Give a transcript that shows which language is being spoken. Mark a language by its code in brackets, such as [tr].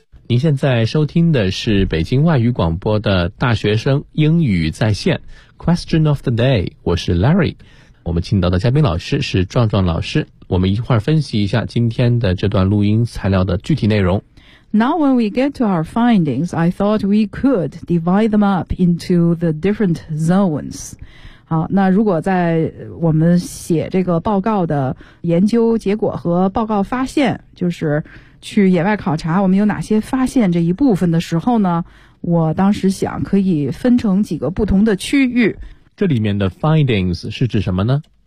[zh] 您现在收听的是北京外语广播的大学生英语在线 Question of the day， 我是 Larry。我们请到的嘉宾老师是壮壮老师，我们一会儿分析一下今天的这段录音材料的具体内容。 [en] Now when we get to our findings, I thought we could divide them up into the different zones. [zh] 好，那如果在我们写这个报告的研究结果和报告发现，就是去野外考察，我们有哪些发现这一部分的时候呢，我当时想可以分成几个不同的区域。这里面的 findings 是指什么呢？